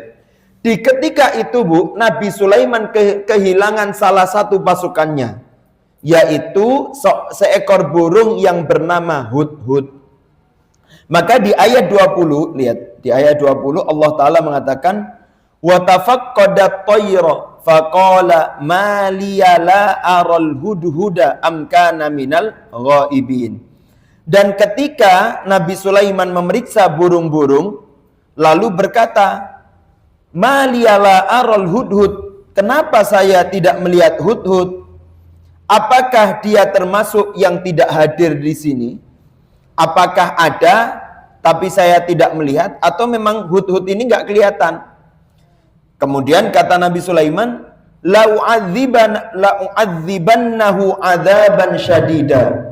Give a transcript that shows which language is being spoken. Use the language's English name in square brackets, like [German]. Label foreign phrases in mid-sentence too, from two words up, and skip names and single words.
[Indonesian] Di ketika itu, Bu, Nabi Sulaiman kehilangan salah satu pasukannya, yaitu seekor burung yang bernama Hudhud. Maka di ayat 20, lihat, di ayat 20 Allah Ta'ala mengatakan [Arabic] وتفقد الطير فقال ما لي لا أرى الهدهد أم كان من الغائبين. [Indonesian] Dan ketika Nabi Sulaiman memeriksa burung-burung lalu berkata, [Arabic] ما لي لا أرى الهدهد, [Indonesian] kenapa saya tidak melihat Hudhud? Apakah dia termasuk yang tidak hadir di sini? Apakah ada tapi saya tidak melihat, atau memang Hudhud ini nggak kelihatan? Kemudian kata Nabi Sulaiman, [Arabic] لأعذبنه عذابا شديدا.